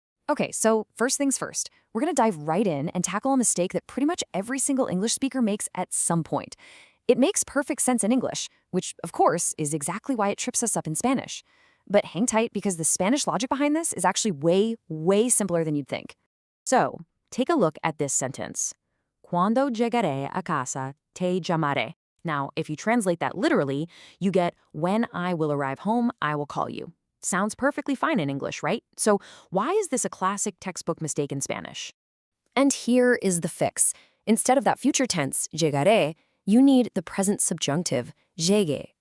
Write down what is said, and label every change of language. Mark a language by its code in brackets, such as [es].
[en] Okay, so first things first, we're going to dive right in and tackle a mistake that pretty much every single English speaker makes at some point. It makes perfect sense in English, which, of course, is exactly why it trips us up in Spanish. But hang tight because the Spanish logic behind this is actually way, way simpler than you'd think. So, take a look at this sentence. [es] Cuando llegaré a casa, te llamaré. [en] Now, if you translate that literally, you get, when I will arrive home, I will call you. Sounds perfectly fine in English, right? So why is this a classic textbook mistake in Spanish? And here is the fix. Instead of that future tense, llegaré, you need the present subjunctive, llegue.